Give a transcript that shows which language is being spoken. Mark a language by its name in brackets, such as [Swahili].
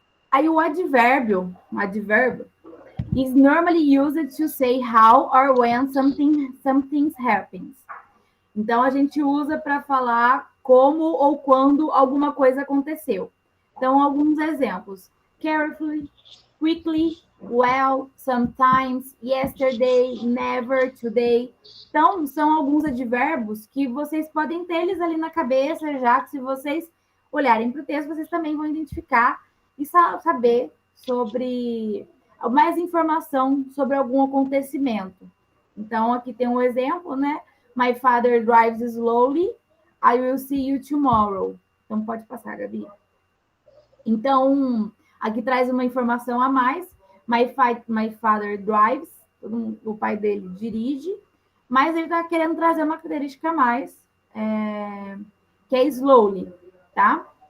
[Portuguese] Aí o advérbio [English] is normally used to say how or when something happens. [Portuguese] Então, a gente usa para falar como ou quando alguma coisa aconteceu. Então, alguns exemplos. [English] Carefully, quickly, well, sometimes, yesterday, never, today. [Portuguese] Então, são alguns advérbios que vocês podem ter eles ali na cabeça, já que se vocês olharem para o texto, vocês também vão identificar e saber sobre mais informação sobre algum acontecimento. Então, aqui tem um exemplo, né? [English] My father drives slowly. I will see you tomorrow. [Portuguese] Então, pode passar, Gabi. Então, aqui traz uma informação a mais. [English] My father drives. [Portuguese] O pai dele dirige. Mas ele está querendo trazer uma característica a mais, que é slowly, tá?